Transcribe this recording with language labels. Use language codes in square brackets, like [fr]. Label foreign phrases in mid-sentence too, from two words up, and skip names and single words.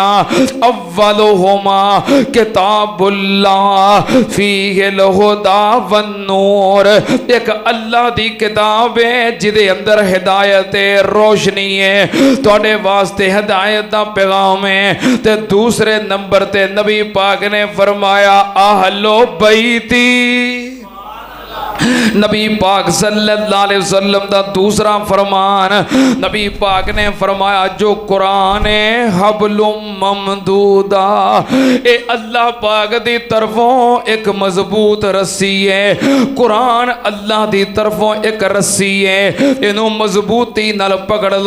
[ar] أولهما كتاب الله فيه الهدى والنور, [pa] اک اللہ دی کتاب ہے جیدے اندر ہدایت ہے، روشنی ہے، تہاڈے واسطے ہدایت دا پیغام ہے. تے دوسرے نمبر تے نبی پاک نے فرمایا [ar] أهل بيتي, [pa] نبی پاک [ar] صلى الله عليه وسلم [pa] دا دوسرا فرمان، نبی پاک نے فرمایا جو قرآن ہے [ar] حبل ممدود, [pa] اے اللہ پاک دی طرفوں اک مضبوط رسی ہے. قرآن اللہ دی طرفوں اک رسی ہے، اینوں مضبوطی نال پکڑ لو.